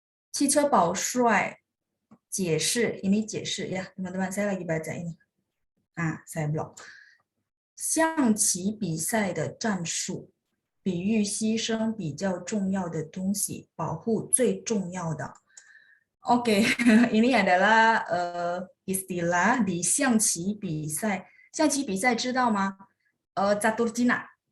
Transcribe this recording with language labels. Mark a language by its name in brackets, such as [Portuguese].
[Chinese] 汽车保帅解释 [Indonesian] ini 解释 ya teman-teman, saya lagi baca ini. Saya blok. [Chinese] 象棋比赛的战术，比喻牺牲比较重要的东西，保护最重要的。 [Indonesian] Oke, ini adalah istilah di 象棋比赛。 [Chinese] 象棋比赛知道吗？ [Indonesian] catur Cina.